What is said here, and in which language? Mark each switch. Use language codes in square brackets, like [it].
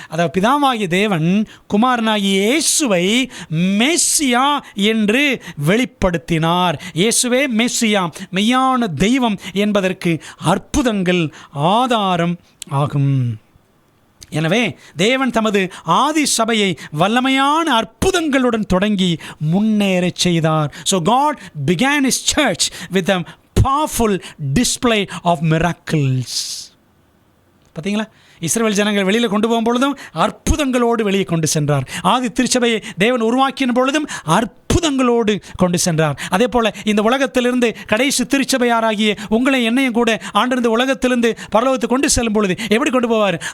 [ta] அதாவது பிதாவாகிய தேவன் குமாரனாகிய இயேசுவை மெஸ்ஸியா என்று வெளிப்படுத்தினார். இயேசுவே மெஸ்ஸியா, மெய்யான தெய்வம் என்பதற்கு அற்புதங்கள் ஆதாரம் ஆகும். எனவே தேவன் தமது ஆதி சபையை வல்லமையான அற்புதங்களுடன் தொடங்கி முன்னேறச் செய்தார். [en] So God began his church with a powerful display of miracles. [ta] பார்த்தீங்களா? இஸ்ரவேல் ஜனங்கள் வெளியில் கொண்டு போகும் பொழுதும் அற்புதங்களோடு வெளியே கொண்டு சென்றார். ஆதி திருச்சபையை தேவன் உருவாக்கின பொழுதும் அற்புதங்களோடு கொண்டு சென்றார். அதே போல் இந்த உலகத்திலிருந்து கடைசி திருச்சபையாராகிய உங்களை என்னையும் கூட ஆண்டு இந்த உலகத்திலிருந்து பரலோகத்தை கொண்டு செல்லும் பொழுது எப்படி கொண்டு போவார்?